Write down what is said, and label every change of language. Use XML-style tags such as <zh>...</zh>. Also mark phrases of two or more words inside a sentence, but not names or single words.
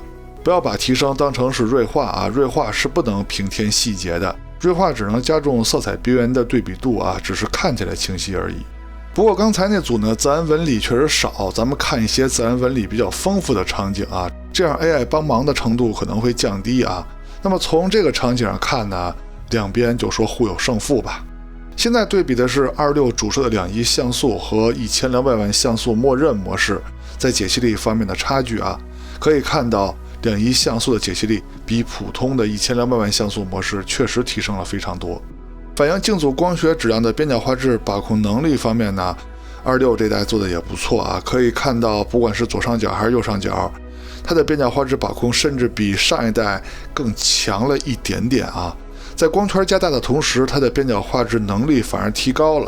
<zh>不要把提升當成是銳化啊，銳化是不能平添細節的，銳化只能加重色彩邊緣的對比度啊，只是看起來清晰而已。不過剛才那組呢，自然紋理確實少，咱們看一些自然紋理比較豐富的場景啊，這樣 AI 幫忙的程度可能會降低啊。那麼從這個場景上看呢，兩邊就說互有勝負吧。現在对比的是26主攝的2亿像素和1200萬像素默認模式，在解析力方面的差距啊，可以看到2亿像素的解析力比普通的1200萬像素模式確實提升了非常多。反映鏡組光學質量的邊角畫質把控能力方面呢，26這代做的也不錯啊，可以看到不管是左上角還是右上角，它的邊角畫質把控甚至比上一代更強了一點点啊。在光圈加大的同時，它的邊角畫質能力反而提高了。</zh>